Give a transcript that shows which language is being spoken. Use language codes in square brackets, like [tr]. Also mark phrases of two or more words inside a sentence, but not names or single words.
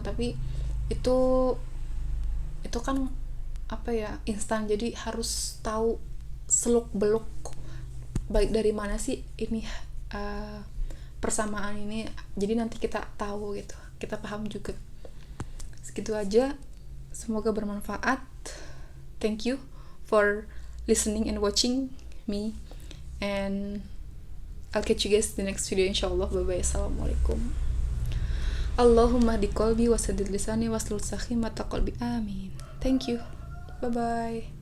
[id] Tapi itu kan instan, jadi harus tahu seluk beluk baik dari mana sih ini persamaan ini, jadi nanti kita tahu gitu, kita paham juga. Segitu aja, semoga bermanfaat. [en] Thank you for listening and watching me, and I'll catch you guys in the next video insyaallah. Bye bye. [ar] Assalamualaikum. اللهم اهد قلبي وسدد لساني واسلل سخيمة قلبي. Amin. [en] Thank you. Bye bye.